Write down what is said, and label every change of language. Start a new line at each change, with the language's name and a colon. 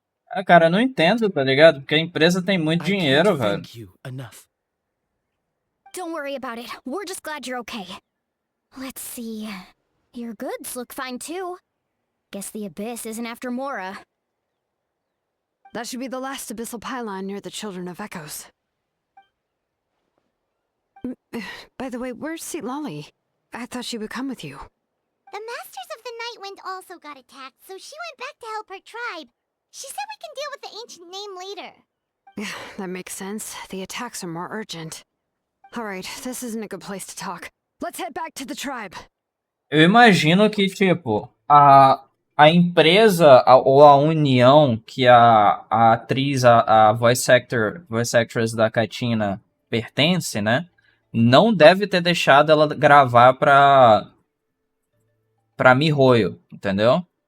Portuguese: Ah, cara, eu não entendo, tá ligado? Porque a empresa tem muito dinheiro, velho.
English: Don't worry about it. We're just glad you're okay. Let's see. Your goods look fine too. Guess the Abyss isn't after Mora. That should be the last abyssal pylon near the Children of Echoes. By the way, where's Lolly? I thought she would come with you. The Masters of the Night Wind also got attacked, so she went back to help her tribe. She said we can deal with the ancient name later. Yeah, that makes sense. The attacks are more urgent. Alright, this isn't a good place to talk. Let's head back to the tribe.
Portuguese: Eu imagino que, tipo, a empresa ou a união que a atriz, a voice actress da Katina pertence, né? Não deve ter deixado ela gravar pra Mihoyo, entendeu?